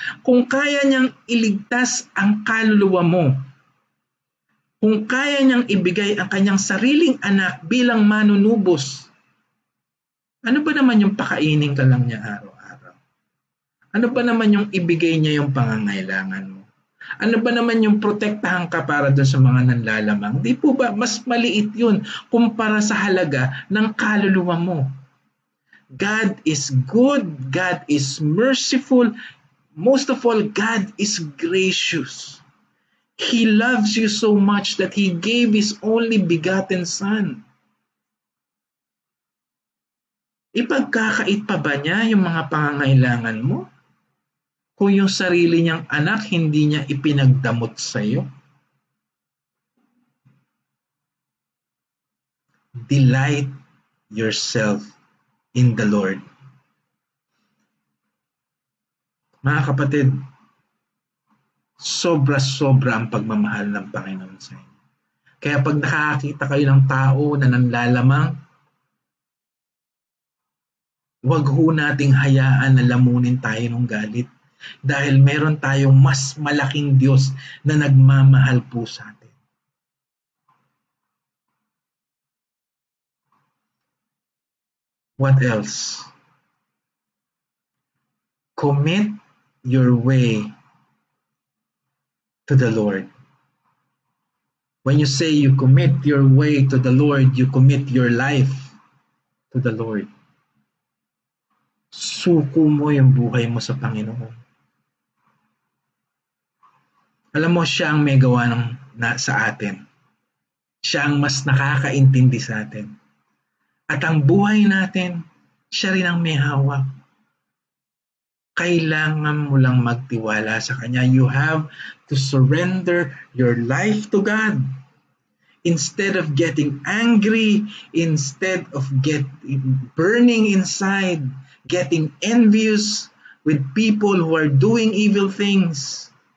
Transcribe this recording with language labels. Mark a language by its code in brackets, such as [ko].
[tl] Kung kaya niyang iligtas ang kaluluwa mo, kung kaya niyang ibigay ang kanyang sariling anak bilang manunubos, ano ba naman yung pakainin ka lang niya araw-araw? Ano ba naman yung ibigay niya yung pangangailangan mo? Ano ba naman yung protektahan ka para doon sa mga nanlalamang? Di po ba mas maliit yun kumpara sa halaga ng kaluluwa mo? [en] God is good. God is merciful. Most of all, God is gracious. He loves you so much that He gave His only begotten Son. [tl] Ipagkakait pa ba niya yung mga pangangailangan mo? Kung yung sarili niyang anak hindi niya ipinagdamot sa iyo? Delight yourself in the Lord. Mga kapatid, sobra-sobra ang pagmamahal ng Panginoon sa inyo. Kaya pag nakakita kayo ng tao na nanlalamang, huwag ho nating hayaan na lamunin tayo ng galit dahil meron tayong mas malaking Diyos na nagmamahal po sa atin. [en] What else? Commit your way to the Lord. When you say you commit your way to the Lord, you commit your life to the Lord. [tl] Suko mo yung buhay mo sa Panginoon. Alam mo, siya ang may gawa sa atin. Siya ang mas nakakaintindi sa atin. At ang buhay natin, siya rin ang may hawak. Kailangan mo lang magtiwala sa Kanya. [en] You have to surrender your life to God. Instead of getting angry, instead of burning inside, getting envious with people who are doing evil things.